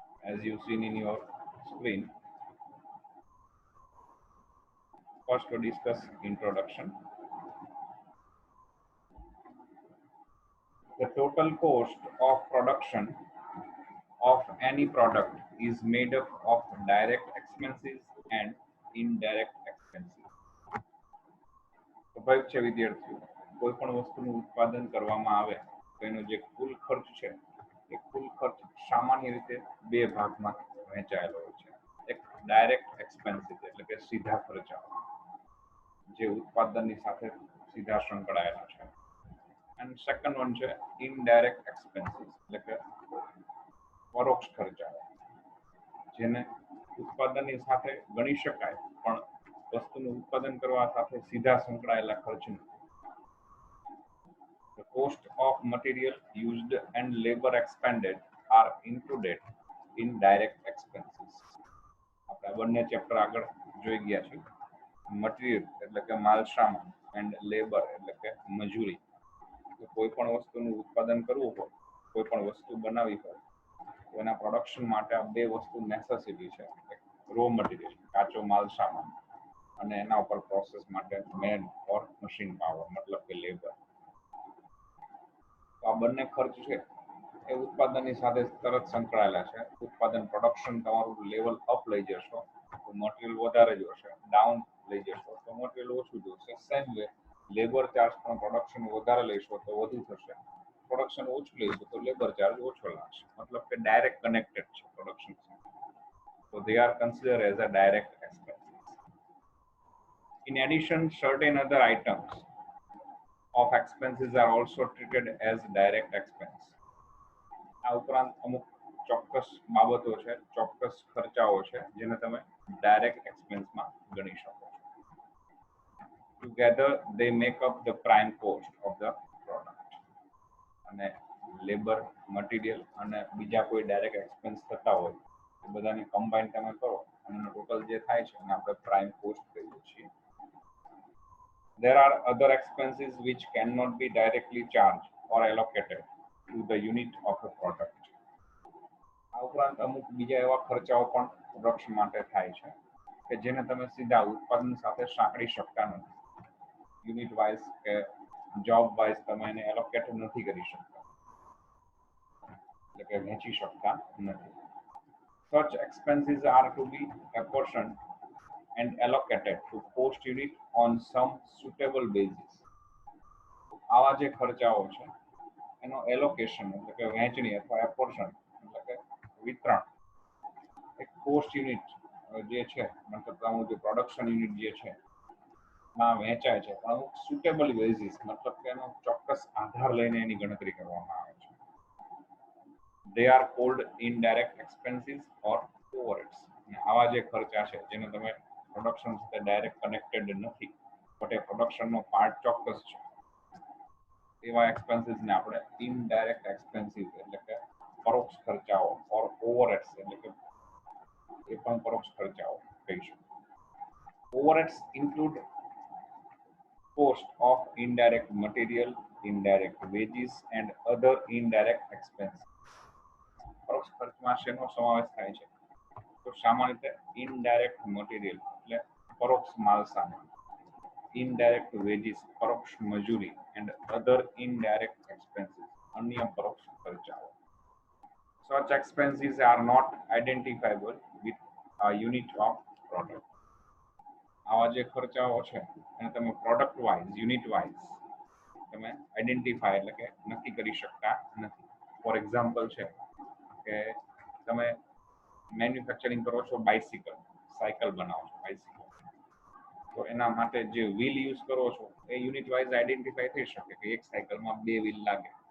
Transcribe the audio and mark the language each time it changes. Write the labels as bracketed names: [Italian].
[English] As you've seen in your screen, first to discuss introduction. The total cost of production of any product is made up of direct expenses and indirect expenses. [Gujarati] સ્વાભાવિક છે વિદ્યાર્થીઓ, કોઈ પણ વસ્તુનું ઉત્પાદન કરવામાં આવે તો એનો જે કુલ ખર્ચ છે એ કુલ ખર્ચ સામાન્ય રીતે બે ભાગમાં વહેંચાયેલો હોય છે. એક [English] direct expenses [Gujarati] એટલે કે સીધા ખર્ચાઓ જે ઉત્પાદનની સાથે સીધા સંકળાયેલા છે, અને [English] second one છે indirect expenses [Gujarati] એટલે કે પરોક્ષ ખર્ચાઓ જેને ઉત્પાદનની સાથે ગણી શકાય પણ વસ્તુનું ઉત્પાદન કરવા સાથે સીધા સંકળાયેલા ખર્ચ નથી. [English] The cost of material used and labor expended are included in direct expenses. [Gujarati] આપણે બંને ચેપ્ટર આગળ જોઈ ગયા છીએ. મટીરિયલ એટલે કે માલ સામાન એન્ડ લેબર એટલે કે મજૂરી. તો કોઈ પણ વસ્તુનું ઉત્પાદન કરવું હોય, કોઈ પણ વસ્તુ બનાવવી હોય તો એના પ્રોડક્શન માટે આ બે વસ્તુ નેસેસિટી છે. [English] raw material [Gujarati] કાચો માલ સામાન અને એના ઉપર પ્રોસેસ માટે [English] man or machine power [Gujarati] મતલબ કે લેબર. તો આ બંને ખર્ચ છે એ ઉત્પાદનની સાથે તરત સંકળાયેલા છે. ઉત્પાદન પ્રોડક્શન તમારું [English] level up [Gujarati] લઈ જશો તો મટીરિયલ વધારે જોશે, ડાઉન લઈ જશો તો મટીરિયલ ઓછું જોશે. [English] same way labour charge [Gujarati] પણ પ્રોડક્શન વધારે લઈશો તો વધુ થશે, પ્રોડક્શન ઓછું લઈશું તો લેબર ચાર્જ ઓછો લાગશે. મતલબ કે [English] direct connected [Gujarati] છે પ્રોડક્શન સાથે. [English] So they are considered as a direct expenses. In addition, certain other items of expenses are also treated as direct expense. [Gujarati] આ ઉપરાંત અમુક ચોક્કસ બાબતો છે, ચોક્કસ ખર્ચાઓ છે જેને તમે ડાયરેક્ટ એક્સપેન્સમાં ગણી શકો છો. [English] Together they make up the prime cost of the product. [Gujarati] અને લેબર, મટીરિયલ અને બીજા કોઈ ડાયરેક્ટ એક્સપેન્સ થતા હોય એ બધાને કમ્બાઈન તમે કરો અને ટોટલ જે થાય છે એને આપણે [English] prime cost [Gujarati] કહીએ છીએ. [English] There are other expenses which cannot be directly charged or allocated to the unit of a product. [Gujarati] આ ઉપરાંત અમુક બીજા એવા ખર્ચાઓ પણ પ્રોડક્શન માટે થાય છે કે જેને તમે સીધા ઉત્પાદન સાથે સાંકળી શકતા નથી. [English] unit wise [Gujarati] કે [English] job wise [Gujarati] તમે એને એલોકેટ નથી કરી શકતા, એટલે કે વહેંચી શકતા નથી. [English] Such expenses are to be apportioned and allocated to cost unit on some suitable basis. [Gujarati] આવા જે ખર્ચાઓ છે એનો એલોકેશન એટલે કે વહેંચણી અથવા એપોર્શન એટલે કે વિતરણ એક [English] cost unit [Gujarati] જે છે મતલબ તમારું જે પ્રોડક્શન યુનિટ જે છે માં વહેંચાય છે, પણ અમુક [English] suitable basis [Gujarati] મતલબ કે એનો ચોક્કસ આધાર લઈને એની ગણતરી કરવામાં આવે છે. [English] They are called indirect expenses or overheads. [Gujarati] આવા જે ખર્ચા છે જેને તમે પ્રોડક્શન સાથે [English] direct connected [Gujarati] નથી બટ એ પ્રોડક્શનનો પાર્ટ ચોક્કસ છે, એવા એક્સપેન્સીસને આપણે [English] indirect expenses [Gujarati] એટલે કે પરોક્ષ ખર્ચાઓ [English] or overheads [Gujarati] એટલે કે એ પણ પરોક્ષ ખર્ચાઓ કહીશું. [English] Overheads include cost of indirect material, indirect wages and other indirect expenses. [Gujarati] પરોક્ષ ખર્ચમાં શેનો સમાવેશ થાય છે તો સામાન્ય રીતે [English] indirect material [Gujarati] એટલે પરોક્ષ માલ સામાન, [English] indirect wages [Gujarati] પરોક્ષ મજૂરી [English] and other indirect expenses [Gujarati] અન્ય પરોક્ષ ખર્ચાઓ. [English] Such expenses are not identifiable with a unit of product. [Gujarati] આવા જે ખર્ચાઓ છે એને તમે [English] product wise, unit wise [Gujarati] તમે આઈડેન્ટિફાય એટલે કે નક્કી કરી શકતા નથી. [English] for example [Gujarati] છે કે તમે મેન્યુફેક્ચરિંગ કરો છો બાઇસિકલ, સાયકલ બનાવો છો બાઇસિકલ, તો એના માટે જે વ્હીલ યુઝ કરો છો એ યુનિટ વાઇઝ આઈડેન્ટિફાય થઈ શકે કે એક સાયકલમાં 2 વ્હીલ લાગે.